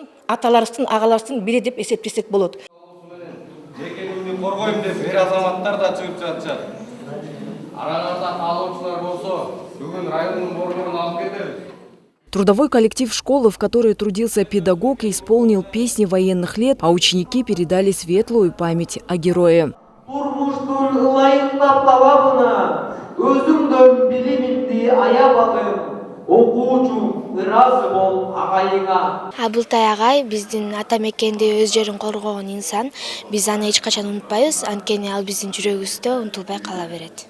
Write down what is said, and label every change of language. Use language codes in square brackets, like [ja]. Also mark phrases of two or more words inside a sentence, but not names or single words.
[ru] Трудовой коллектив школы, в которой трудился педагог, исполнил песни военных лет, а ученики передали светлую память о герое. [ky] Абылтай агай биздин ата мекенде өз жерин коргогон инсан. Биз аны эч качан унутпайбыз, анткени ал биздин жүрөгүбүздө унутулбай кала берет.